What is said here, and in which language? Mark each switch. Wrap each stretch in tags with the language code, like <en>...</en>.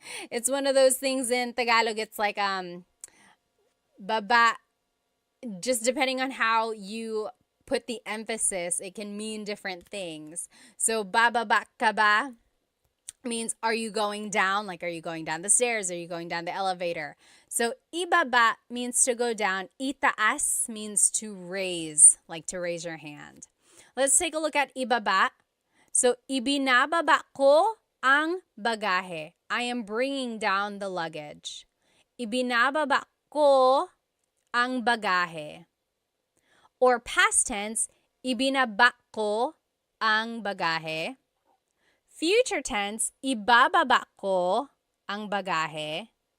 <en>It's one of those things in Tagalog. It's like, baba, just depending on how you put the emphasis, it can mean different things. So,</en> <tl>bababa ka ba</tl> <en>means, are you going down? Like, are you going down the stairs? Are you going down the elevator? So, ibaba means to go down. Itaas means to raise, like to raise your hand. Let's take a look at ibaba.</en> <tl>So, ibinababa ko ang bagahe.</tl> <en>I am bringing down the luggage.</en> <tl>Ibinababa ko ang bagahe.</tl> <en>Or past tense,</en> <tl>ibinaba ko ang bagahe.</tl> <en>Future tense,</en> <tl>ibababa ko ang bagahe.</tl>